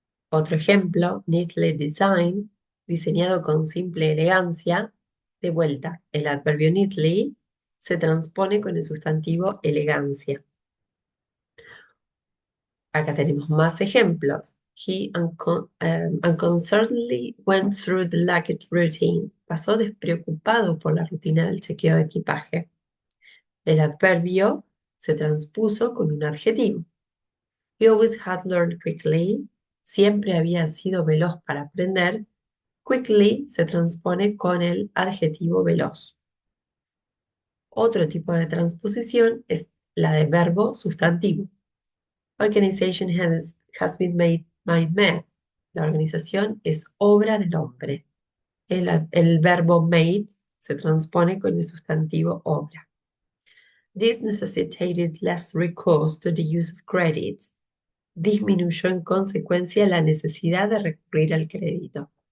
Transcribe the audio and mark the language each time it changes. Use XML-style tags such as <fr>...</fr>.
<es>Otro ejemplo,</es> <en>neatly designed,</en> <es>diseñado con simple elegancia. De vuelta, el adverbio neatly se transpone con el sustantivo elegancia. Acá tenemos más ejemplos.</es> <en>He unconcernedly went through the luggage routine.</en> <es>Pasó despreocupado por la rutina del chequeo de equipaje. El adverbio se transpuso con un adjetivo.</es> <en>He always had learned quickly.</en> <es>siempre había sido veloz para aprender, quickly se transpone con el adjetivo veloz. Otro tipo de transposición es la de verbo sustantivo.</es> <en>Organization has been made man.</en> <es>La organización es obra del hombre. El verbo made se transpone con el sustantivo obra.</es> <en>This necessitated less recourse to the use of credit.</en> <es>Disminuyó en consecuencia la necesidad de recurrir al crédito.</es>